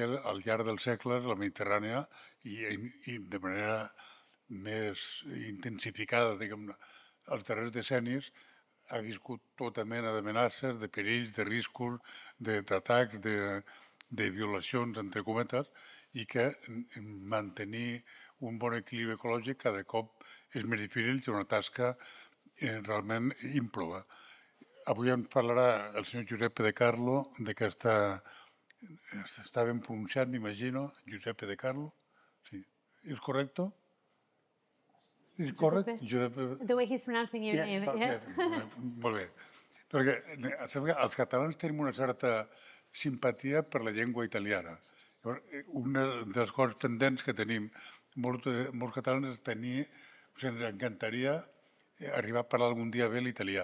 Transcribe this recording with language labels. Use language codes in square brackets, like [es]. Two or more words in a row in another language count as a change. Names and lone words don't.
[ca] al llarg dels segles la Mediterrània, i de manera més intensificada, diguem-ne, els darrers decennis, ha viscut tota mena d'amenaces, de perills, de riscos, d'atacs, de violacions, entre cometes, i que mantenir un bon equilibri ecològic cada cop és més difícil, és una tasca realment ímproba. Avui ens parlarà el senyor Giuseppe De Carlo d'aquesta... Està ben pronunciat, m'imagino, Giuseppe De Carlo. Sí. És correcte? És correcte? [en] The way he's pronouncing your name. Yes. [ca] Molt bé. Perquè els catalans tenim una certa simpatia per la llengua italiana. Una de les coses pendents que tenim molts catalans és tenir, ens encantaria arribar a parlar algun dia bé l'italià.